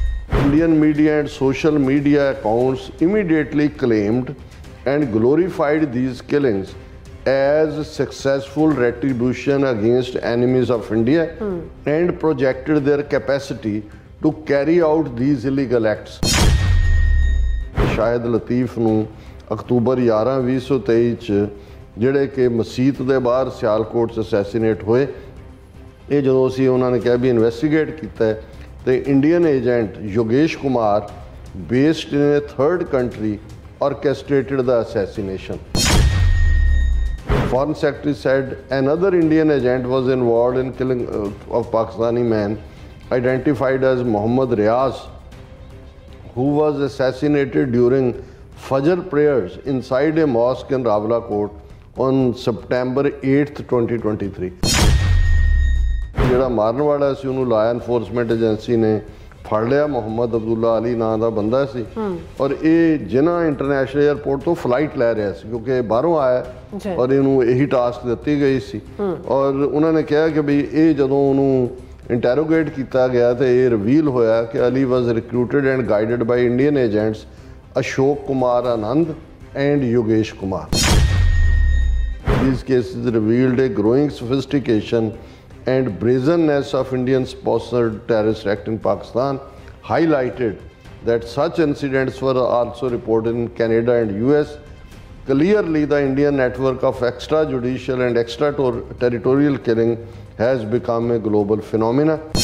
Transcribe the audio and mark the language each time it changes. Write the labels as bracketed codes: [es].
[en] Indian media and social media accounts immediately claimed and glorified these killings as successful retribution against enemies of India and projected their capacity to carry out these illegal acts. [pa] Shahid Latif ਨੂੰ October 11 2023 ਚ ਜਿਹੜੇ ਕਿ ਮਸੀਤ ਦੇ ਬਾਹਰ ਸਿਆਲਕੋਟ 'ਚ assassinate ਹੋਏ, ਇਹ ਜਦੋਂ ਅਸੀਂ ਉਹਨਾਂ ਨੇ ਕਿਹਾ ਵੀ ਇਨਵੈਸਟੀਗੇਟ ਕੀਤਾ ਤੇ Indian agent Yogesh Kumar [en] based in a third country orchestrated the assassination. Foreign Secretary said another Indian agent was involved in killing of Pakistani man identified as Muhammad Riaz, who was assassinated during Fajr prayers inside a mosque in Rawalakot on September 8th, 2023. [pa] ਜਿਹੜਾ ਮਾਰਨ ਵਾਲਾ ਸੀ ਉਹਨੂੰ law enforcement agency ਨੇ ਫੜ ਲਿਆ। ਮੁਹੰਮਦ ਅਬਦੁੱਲਾ ਅਲੀ ਨਾਂ ਦਾ ਬੰਦਾ ਸੀ ਔਰ ਇਹ ਜਿਨ੍ਹਾਂ ਇੰਟਰਨੈਸ਼ਨਲ ਏਅਰਪੋਰਟ ਤੋਂ ਫਲਾਈਟ ਲੈ ਰਿਹਾ ਸੀ ਕਿਉਂਕਿ ਬਾਹਰੋਂ ਆਇਆ ਔਰ ਇਹਨੂੰ ਇਹੀ ਟਾਸਕ ਦਿੱਤੀ ਗਈ ਸੀ। ਔਰ ਉਹਨਾਂ ਨੇ ਕਿਹਾ ਕਿ ਵੀ ਇਹ ਜਦੋਂ ਉਹਨੂੰ ਇੰਟੈਰੋਗੇਟ ਕੀਤਾ ਗਿਆ ਤੇ ਇਹ ਰਿਵੀਲ ਹੋਇਆ ਕਿ ਅਲੀ [en] was recruited and guided by Indian agents [pa] Ashok Kumar Anand and Yogesh Kumar. [en] These cases revealed a growing sophistication and brazenness of Indian-sponsored terrorist act in Pakistan, highlighted that such incidents were also reported in Canada and US. Clearly, the Indian network of extrajudicial and extraterritorial killing has become a global phenomenon.